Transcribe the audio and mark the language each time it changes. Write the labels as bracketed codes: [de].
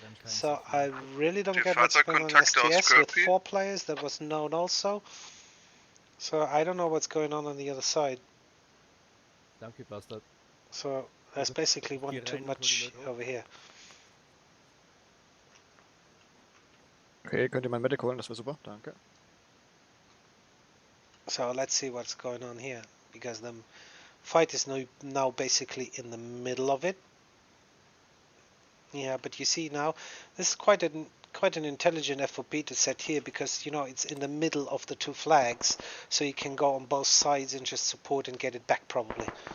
[en] So I really don't get what's going on in STS with 4 players. That was known also. So I don't know what's going on the other side. So there's basically one too much over here. [de] Okay, könnt ihr mein Medic holen, das wäre super, danke. [en] So let's see what's going on here, because the fight is now basically in the middle of it. Yeah, but you see now, this is quite an intelligent FOB to set here, because you know it's in the middle of the 2 flags, so you can go on both sides and just support and get it back probably.